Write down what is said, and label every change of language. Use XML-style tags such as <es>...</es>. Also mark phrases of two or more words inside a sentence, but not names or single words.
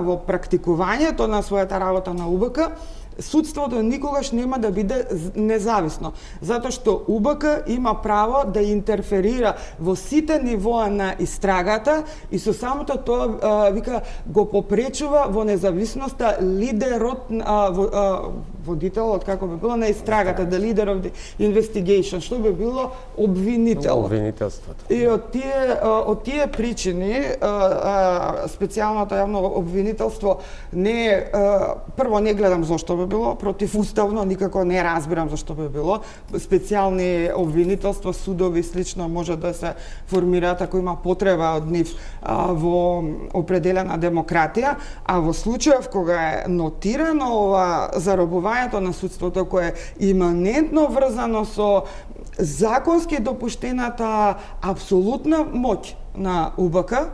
<mk>во практикувањето на својата работа на УБК, судството никогаш нема да биде независно, затоа што УБК има право да интерферира во сите нивоа на истрагата и со самото тоа вика го попречува во независноста лидерот водителот како би било на истрагата,</mk> <en>the leader of the investigation,</en> <mk>што би било обвинител. Обвинителството. И од тие причини специјалното јавно обвинителство не прво не гледам зошто би било противуставно, никако не разбирам зашто би било. Специјални обвинителства, судови слично може да се формираат ако има потреба од нив во определена демократија, а во случајов кога е нотирано ова заробувањето на судството кое е иманентно врзано со законски допуштената апсолутна моќ на УБК,</mk>